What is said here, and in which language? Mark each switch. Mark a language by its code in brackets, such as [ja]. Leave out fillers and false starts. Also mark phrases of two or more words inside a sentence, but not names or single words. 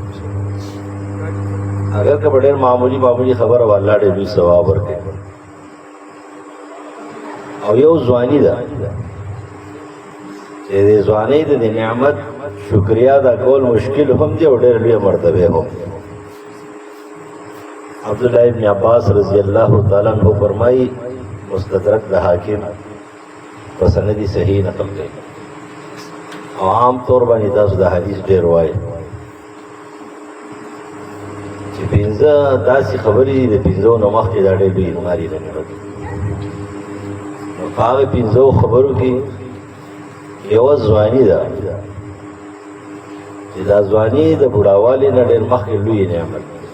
[ps] اگر که په ډېر معمولي خبره به الله ډېر لوی ثواب ورکوي. او یو ځواني ده چې د ځوانۍ د دې نعمت شکریا ادا کول مشکل هم دی او ډېر لویه مرتبه هم. عبداللہ ابن عباس [ar] رضی اللہ تعالیٰ عنہ [ps] فرمائی، مستدرک د حاکم په سندی صحیح نقل کړي، او عام طور باندې تاسو د حدیث ډېر وایي چې پنځه داسې خبرې دي د پنځو نه مخکې دا ډېر لوی نعمت دی. نو په هغه پنځو خبرو کې یوه ځواني ده چې دا ځواني د بوډاوالي نه ډېر مخکې لوی نعمت.